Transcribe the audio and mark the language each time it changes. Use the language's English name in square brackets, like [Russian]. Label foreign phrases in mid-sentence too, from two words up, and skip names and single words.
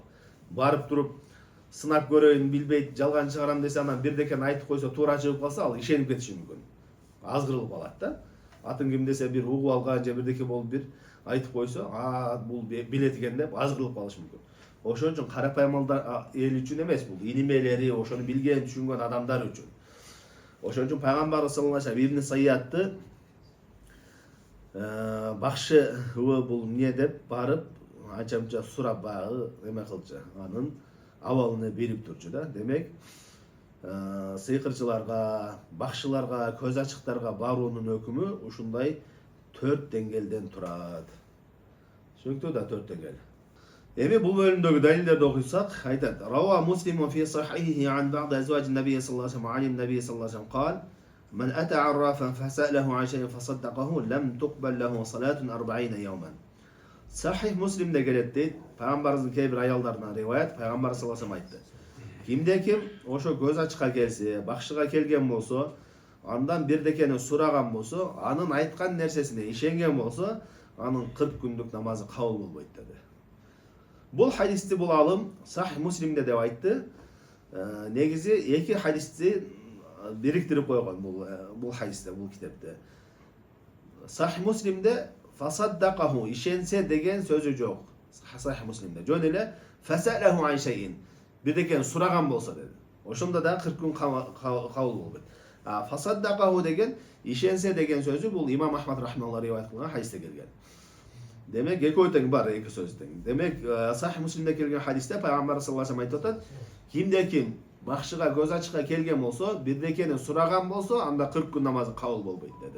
[Kyrgyz] Барып туруп сынап көрөйүн, билбейт, жалган чыгарам десе, анан бирдекени айтып койсо, туура чыгып калса, ал ишенип кетиши мүмкүн. Азгырылып калат да. Атын ким десе бир угуп алган же бирдеке болуп бир айтып койсо, бул билет экен деп азгырылып калышы мүмкүн. Ошон үчүн карапайым эл үчүн эмес, бул илимелери, ошону билген, түшүнгөн адамдар үчүн. Ошон үчүн пайгамбар [Arabic] صلى الله عليه وسلم [Kyrgyz] Ибн Сайятты бакшы бул эмне деп барып анча-мынча сурап багы эме кылчу, анын абалыны берип турчу да. Демек, сыйкырчыларга, бакшыларга, көз ачыктарга баруунун өкүмү ушундай 4 деңгээлден турат. Түшүнүктүү да, 4 деңгээл. Эми бул бөлүмдөгү далилдерди окуйсак, айтат: [Arabic] رواه مسلم في صحيحه عن بعض أزواج النبي صلى الله عليه وسلم عن النبي صلى الله عليه وسلم قال: من أتى عرافا فسأله عن شيء فصدقه لم تقبل له صلاة 40 يوما. [Kyrgyz] Сахих Муслимде келет дейт. Peygamberimizin kээ бир аялдарынан риваят, Пайгамбар [Arabic] صلى الله عليه [Kyrgyz] айтты. Кимде ким ошо көз ачыкка келсе, бакшыга келген болсо, андан бирдекени сураган болсо, анын айткан нерсесине ишенген болсо, анын 40 күндүк намазы кабыл болбойт деди. Бул хадисти бул алым Sahih Muslim'de деп айтты. Негизи эки хадисти бириктирип койгон бул хадисте, бул китепте. Sahih Muslim'de fasaddaqahu ишенсе деген сөзү жок. Sahih Muslim'de жөн эле [Arabic] فسأله عن شيء [Kyrgyz] бирдекени сураган болсо деди. Ошондо да 40 күн кабыл болбойт. Fasaddaqahu деген ишенсе деген сөзү бул Имам Ахмад рахмаллаху риваят кылган хадисте келген. Демек экөө тең бар, эки сөз тең. Демек Sahih Muslim'de келген хадисте Пайгамбар [Arabic] صلى الله عليه [Kyrgyz] айтып атат: кимде ким бакшыга көз ачыкка келген болсо, бирдекени сураган болсо, анда 40 күн намазы кабыл болбойт деди.